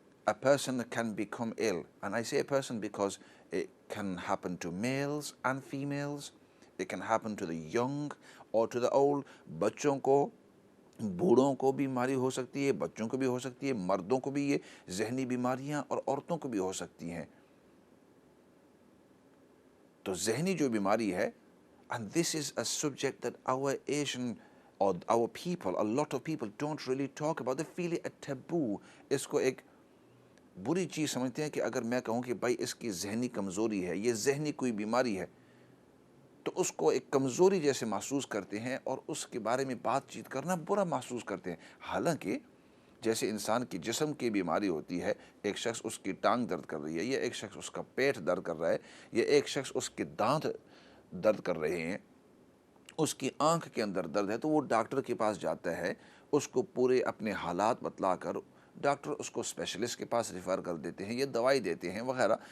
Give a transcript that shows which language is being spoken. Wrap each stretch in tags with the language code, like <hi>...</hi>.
<en>a person can become ill, and I say a person because it can happen to males and females, it can happen to the young or to the old.</en> <ur>بچوں کو، بوڑھوں کو بیماری ہو سکتی ہے، بچوں کو بھی ہو سکتی ہے، مردوں کو بھی یہ ذہنی بیماریاں، اور عورتوں کو بھی ہو سکتی ہیں.</ur> <en>تو ذہنی جو بیماری ہے، and this is a subject that our Asian or our people, a lot of people don't really talk about. They feel it a taboo.</en> <ur>اس کو ایک بری چیز سمجھتے ہیں کہ اگر میں کہوں کہ بھائی اس کی ذہنی کمزوری ہے، یہ ذہنی کوئی بیماری ہے، تو اس کو ایک کمزوری جیسے محسوس کرتے ہیں اور اس کے بارے میں بات چیت کرنا برا محسوس کرتے ہیں. حالانکہ جیسے انسان کی جسم کی بیماری ہوتی ہے، ایک شخص اس کی ٹانگ درد کر رہی ہے، یا ایک شخص اس کا پیٹ درد کر رہا ہے، یا ایک شخص اس کے دانت درد کر رہے ہیں، اس کی آنکھ کے اندر درد ہے، تو وہ ڈاکٹر کے پاس جاتا ہے، اس کو پورے اپنے حالات بتلا کر ڈاکٹر اس کو اسپیشلسٹ کے پاس ریفر کر دیتے ہیں یا دوائی دیتے ہیں وغیرہ.</ur>